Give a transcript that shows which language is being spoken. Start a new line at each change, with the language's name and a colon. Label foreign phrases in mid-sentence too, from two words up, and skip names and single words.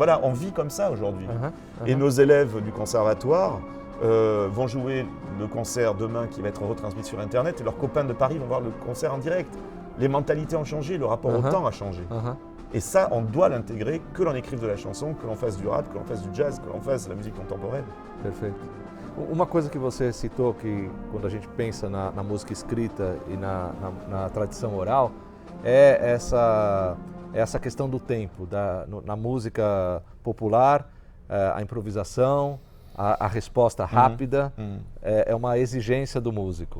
French: Voilà, on vit comme ça aujourd'hui. Et nos élèves du conservatoire vont jouer le concert demain qui va être retransmis sur Internet et leurs copains de Paris vont voir le concert en direct. Les mentalités ont changé, le rapport au temps a changé. Et ça, on doit l'intégrer, que l'on écrive de la chanson, que l'on fasse du rap, que l'on fasse du jazz, que l'on fasse de la musique contemporaine.
Portuguese: Perfeito. Uma coisa que você citou, que quando a gente pensa na música escrita e na tradição oral, é essa questão do tempo, na música popular, a improvisação, a resposta rápida é uma exigência do músico.